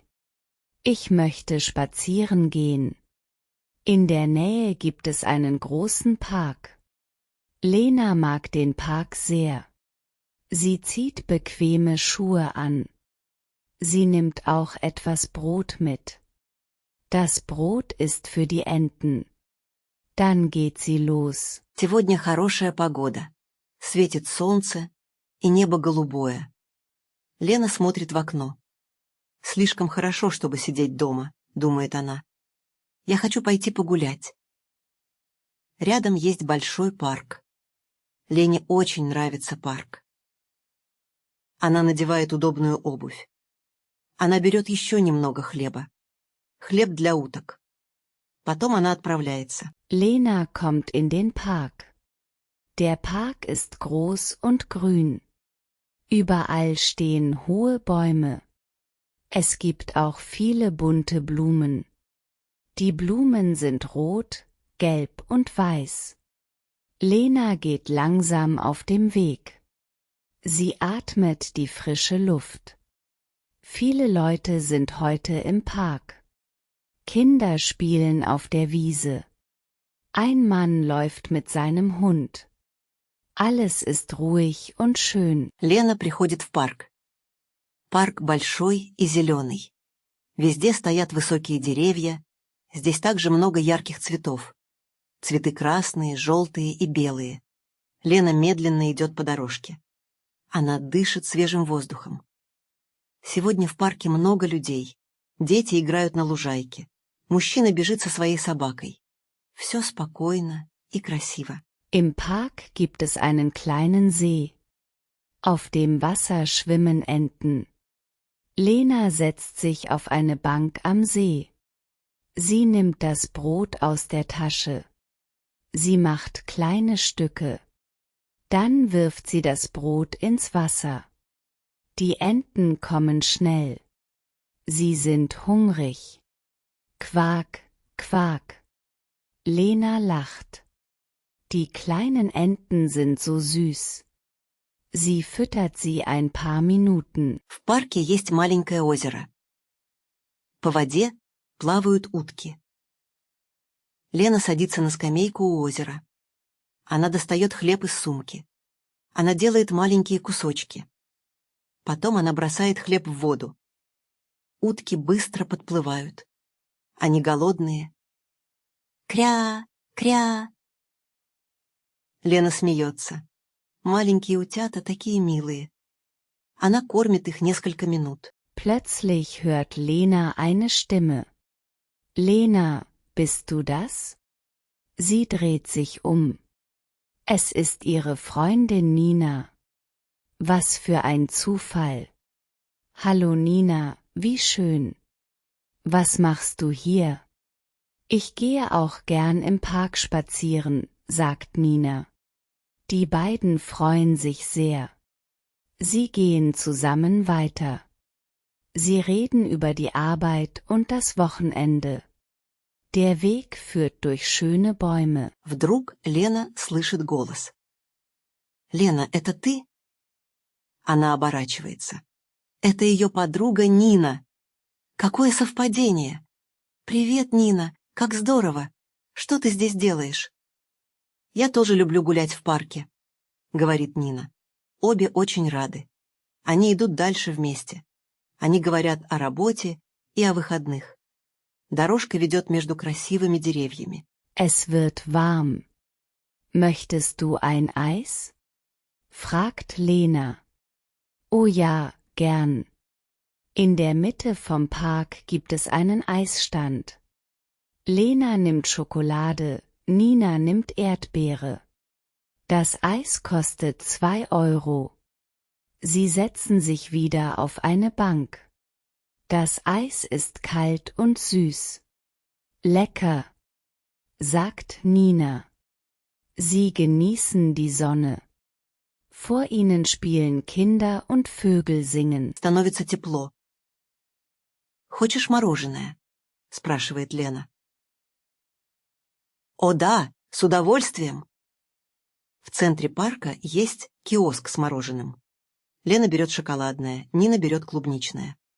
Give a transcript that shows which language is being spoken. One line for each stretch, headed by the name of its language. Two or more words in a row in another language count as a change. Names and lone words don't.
German: Ich möchte spazieren gehen. In der Nähe gibt es einen großen Park. Lena mag den Park sehr. Sie zieht bequeme Schuhe an. Sie nimmt auch etwas Brot mit. Das Brot ist für die Enten. Dann geht sie los.
Russian: Сегодня хорошая погода. Светит солнце, и небо голубое. Лена смотрит в окно. Слишком хорошо, чтобы сидеть дома, думает она. Я хочу пойти погулять. Рядом есть большой парк. Лене очень нравится парк. Она надевает удобную обувь. Она берет еще немного хлеба. Хлеб для уток. Потом она отправляется.
German: Lena kommt in den Park. Der Park ist groß und grün. Überall stehen hohe Bäume. Es gibt auch viele bunte Blumen. Die Blumen sind rot, gelb und weiß. Lena geht langsam auf dem Weg. Sie atmet die frische Luft. Viele Leute sind heute im Park. Kinder spielen auf der Wiese. Ein Mann läuft mit seinem Hund. Alles ist ruhig und schön.
Russian: Лена приходит в парк. Парк большой и зеленый. Везде стоят высокие деревья. Здесь также много ярких цветов. Цветы красные, желтые и белые. Лена медленно идет по дорожке. Она дышит свежим воздухом. Сегодня в парке много людей. Дети играют на лужайке. Мужчина бежит со своей собакой. Все спокойно и красиво.
German: Im Park gibt es einen kleinen See. Auf dem Wasser schwimmen Enten. Lena setzt sich auf eine Bank am See. Sie nimmt das Brot aus der Tasche. Sie macht kleine Stücke. Dann wirft sie das Brot ins Wasser. Die Enten kommen schnell. Sie sind hungrig. Quak, quak. Lena lacht. Die kleinen Enten sind so süß. Sie füttert sie ein paar Minuten.
Russian: В парке есть маленькое озеро. По воде плавают утки. Лена садится на скамейку у озера. Она достает хлеб из сумки. Она делает маленькие кусочки. Потом она бросает хлеб в воду. Утки быстро подплывают. Они голодные. Кря, кря. Лена смеется. Маленькие утята такие милые. Она кормит их несколько минут.
German: Plötzlich hört Lena eine Stimme. Lena, bist du das? Sie dreht sich um. Es ist ihre Freundin Nina. Was für ein Zufall. Hallo Nina, wie schön. Was machst du hier? Ich gehe auch gern im Park spazieren, sagt Nina. Die beiden freuen sich sehr. Sie gehen zusammen weiter. Sie reden über die Arbeit und das Wochenende. Der Weg führt durch schöne Bäume.
Russian: Вдруг Лена слышит голос. «Лена, это ты?» Она оборачивается. Это ее подруга Нина. Какое совпадение! «Привет, Нина! Как здорово! Что ты здесь делаешь? Я тоже люблю гулять в парке, говорит Нина. Обе очень рады. Они идут дальше вместе. Они говорят о работе и о выходных. Дорожка ведет между красивыми деревьями.
German: Es wird warm. Möchtest du ein Eis? Fragt Lena. Oh ja, gern. In der Mitte vom Park gibt es einen Eisstand. Lena nimmt Schokolade, Nina nimmt Erdbeere. Das Eis kostet 2 Euro. Sie setzen sich wieder auf eine Bank. Das Eis ist kalt und süß. Lecker, sagt Nina. Sie genießen die Sonne. Vor ihnen spielen Kinder und Vögel singen.
Russian: Становится тепло. «Хочешь мороженое?» — спрашивает Лена. «О да, с удовольствием!» В центре парка есть киоск с мороженым. Лена берет шоколадное, Нина берет клубничное.